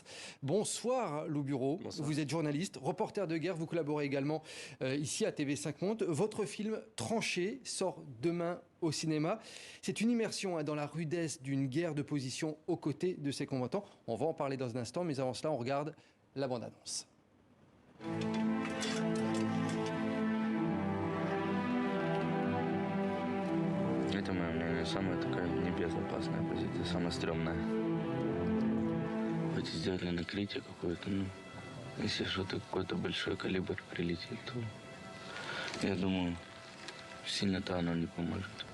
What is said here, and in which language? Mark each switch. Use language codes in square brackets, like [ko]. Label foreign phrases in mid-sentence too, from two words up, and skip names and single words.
[fr] Bonsoir Lou Bureau, vous êtes journaliste, reporter de guerre, vous collaborez également ici à TV5 Monde. Votre film Tranchées sort demain au cinéma. C'est une immersion dans la rudesse d'une guerre de position aux côtés de ses combattants. On va en parler dans un instant, mais avant cela, on regarde la bande-annonce. [ru] Это моя, наверное, самая такая небезопасная позиция, самая стрёмная. Хоть сделать ли накрытие какое-то, ну, если что-то какой-то большой калибр прилетит, то, я думаю, сильно-то оно не поможет.